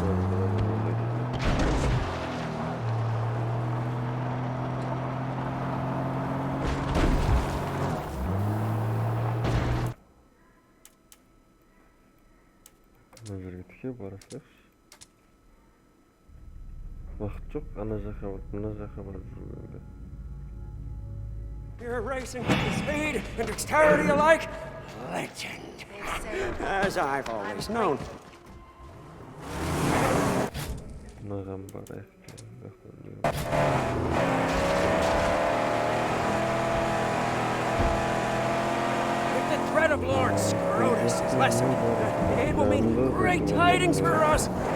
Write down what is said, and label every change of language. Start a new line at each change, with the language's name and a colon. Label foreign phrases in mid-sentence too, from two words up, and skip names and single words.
Kazakh: Мына жерге тіке барасақ. Уақыт жоқ, ана жаққа барып жүргенде.
English: You're racing with speed and dexterity alike. Legend. As I've always known.
Kazakh: Мынаған барайық.
English: If the threat of Lord Scrotus is lessened, it will mean great tidings for us.